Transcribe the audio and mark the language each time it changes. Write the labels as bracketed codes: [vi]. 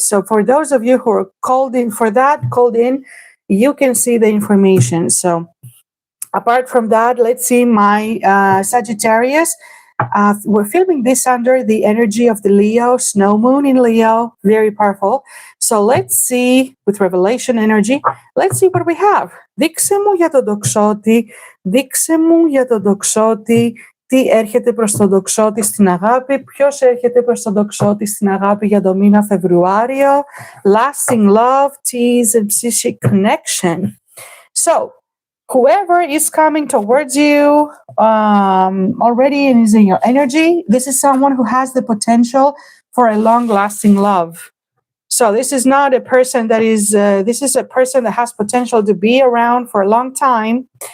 [en] So for those of you who are called in, you can see the information. So apart from that, let's see my Sagittarius. We're filming this under the energy of the Leo, snow moon in Leo, very powerful. So let's see, with revelation energy, let's see what we have. [el] Δείξε μου για τον τοξότη, δείξε μου για τον τοξότη, τι έρχεται προς τον τοξότη στην αγάπη, ποιος έρχεται προς τον τοξότη στην αγάπη για το μήνα Φεβρουάριο, [en] lasting love, tease and psychic connection. So, whoever is coming towards you already and is in your energy, this is someone who has the potential for a long-lasting love. So this is not a person that is, this is a person that has potential to be around for a long time.